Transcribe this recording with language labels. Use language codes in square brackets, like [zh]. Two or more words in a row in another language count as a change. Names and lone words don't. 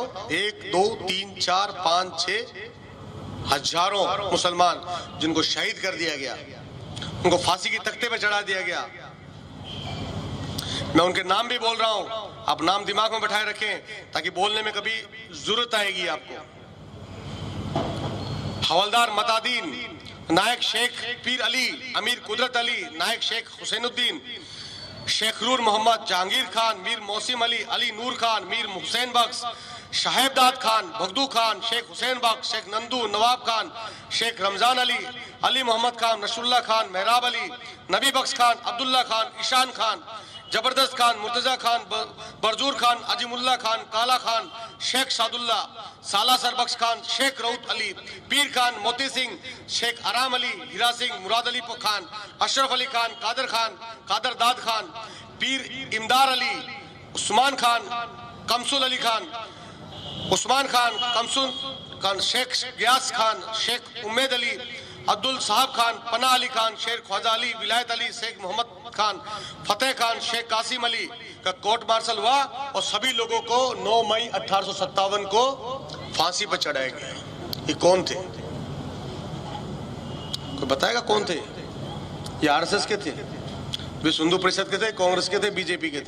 [hi] 1 2 3 4 5 6 हजारों मुसलमान जिनको शहीद कर दिया गया, उनको फांसी की तख्ते पे चढ़ा दिया गया। मैं उनके नाम भी बोल रहा हूं, आप नाम दिमाग में बैठाए रखें ताकि बोलने में कभी जरूरत आएगी आपको। हवलदार मतादीन, नायक शेख पीर अली, अमीर कुदरत अली, नायक शेख हुसैनुद्दीन, शेखरूर मोहम्मद, जहांगीर खान, मीर मोहसिन अली, अली नूर खान, मीर हुसैन बख्श, शाहेबदाद खान, भगदू खान, शेख हुसैन बख्श, शेख नंदू, नवाब खान, शेख रमजान अली, अली मोहम्मद खान, नशरुल्लाह खान, मेहराब अली, नबी बख्श खान, अब्दुल्ला खान, ईशान खान, जबरदस्त खान, मुर्तजा खान, बरजूर खान, अजीमुल्ला खान, काला खान, शेख सादुल्ला, सालासर बख्श खान, शेख रऊत अली, पीर खान, मोती सिंह, शेख आराम अली, हीरा सिंह, मुराद अली खान, अशरफ अली खान, कादर दाद खान, पीर इमदार अली, उस्मान खान, कमसुल अली खान, उस्मान खान, कमसुल खान, शेख गियास खान, शेख उम्मेद अली, अब्दुल साहब खान, पना अली खान, शेख ख्वाजा अली, विलायत अली, शेख मोहम्मद खान, फतेह खान, शेख कासिम अली का कोर्ट मार्शल हुआ और सभी लोगों को 9 मई 1857 को फांसी पर चढ़ाया गया। ये कौन थे? कोई बताएगा कौन थे? ये आरएसएस के थे, विश्व हिंदू परिषद के थे, कांग्रेस के थे, बीजेपी के थे।